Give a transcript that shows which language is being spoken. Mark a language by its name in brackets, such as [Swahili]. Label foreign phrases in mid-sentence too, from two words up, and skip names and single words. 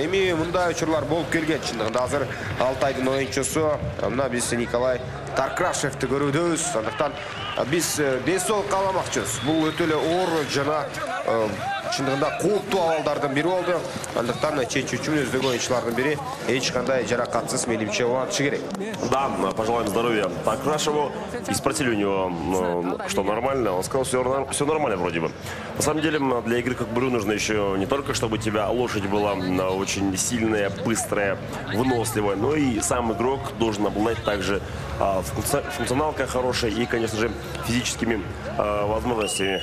[Kyrgyz] Эми мындай учурлар болуп келген. Чындыгында азыр Алтайдын оюнчусу мына биз Николай Таркрашевди көрүүбүз. Андыктан биз ден соолук кааламакчыбыз. Бул өтө эле оор жана чындыгында кооптуу абалдардын бири болду. Андыктан чечүүчү өздөгү оюнчулардын бири эч кандай жаракатсыз менимче улантышы керек. [Russian] Да, пожелаем здоровья Таркрашеву. И спросили у него, что нормально. Он сказал, все нормально вроде бы. На самом деле, для игры как бы нужно еще не только, чтобы у тебя лошадь была очень сильная, быстрая, выносливая, но и сам игрок должен обладать также функционалкой хорошей и, конечно же, физическими возможностями.